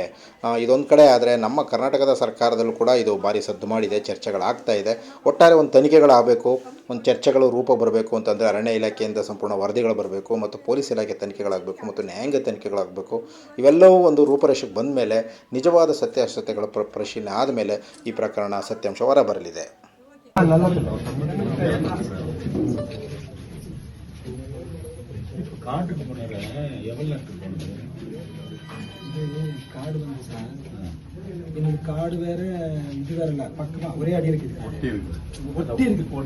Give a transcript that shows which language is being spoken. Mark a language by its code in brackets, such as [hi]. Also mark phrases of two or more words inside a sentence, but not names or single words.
[kn] ಇದೊಂದು ಕಡೆ ಆದರೆ ನಮ್ಮ ಕರ್ನಾಟಕದ ಸರ್ಕಾರದಲ್ಲೂ ಕೂಡ ಇದು ಭಾರಿ ಸದ್ದು ಮಾಡಿದೆ, ಚರ್ಚೆಗಳಾಗ್ತಾ ಇದೆ. ಒಟ್ಟಾರೆ ಒಂದು ತನಿಖೆಗಳಾಗಬೇಕು, ಒಂದು ಚರ್ಚೆಗಳು ರೂಪ ಬರಬೇಕು ಅಂತಂದರೆ ಅರಣ್ಯ ಇಲಾಖೆಯಿಂದ ಸಂಪೂರ್ಣ ವರದಿಗಳು ಬರಬೇಕು ಮತ್ತು ಪೊಲೀಸ್ ಇಲಾಖೆ ತನಿಖೆಗಳಾಗಬೇಕು ಮತ್ತು ನ್ಯಾಯಾಂಗ ತನಿಖೆಗಳಾಗಬೇಕು. ಇವೆಲ್ಲವೂ ಒಂದು ರೂಪರೇಷೆಗೆ ಬಂದ ಮೇಲೆ ನಿಜವಾದ ಸತ್ಯಾಸತ್ಯತೆಗಳ ಪರಿಶೀಲನೆ ಆದಮೇಲೆ ಈ ಪ್ರಕರಣ ಸತ್ಯಾಂಶ ಹೊರ ಬರಲಿದೆ. [ta] என்னோட காடு வேற இது வேற இல்ல, பக்கமா ஒரே அடி இருக்குது. ஒட்டி இருக்கு